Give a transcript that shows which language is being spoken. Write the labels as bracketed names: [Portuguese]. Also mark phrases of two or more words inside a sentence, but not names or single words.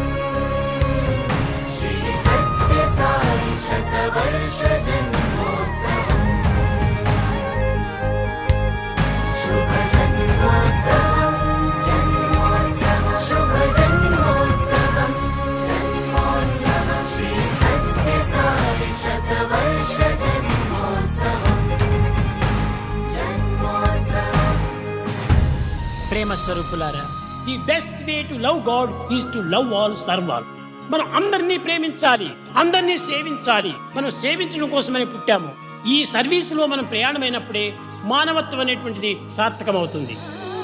[Sanskrit] श्री सत्यसाई शतवर्ष जन्मोत्सवं शुभ जन्मोत्सवं जन्मोत्सवं शुभ जन्मोत्सवं जन्मोत्सवं श्री सत्यसाई शतवर्ष जन्मोत्सवं जन्मोत्सवं। [Telugu] ప్రేమ స్వరూపులారా, [English] The best way to love God is to love all, serve all. [Telugu] మనం అందరినీ ప్రేమించాలి, అందరినీ సేవించాలి. మనం సేవించడం కోసమని పుట్టాము. ఈ సర్వీసులో మనం ప్రయాణమైనప్పుడే మానవత్వం అనేటువంటిది సార్థకమవుతుంది.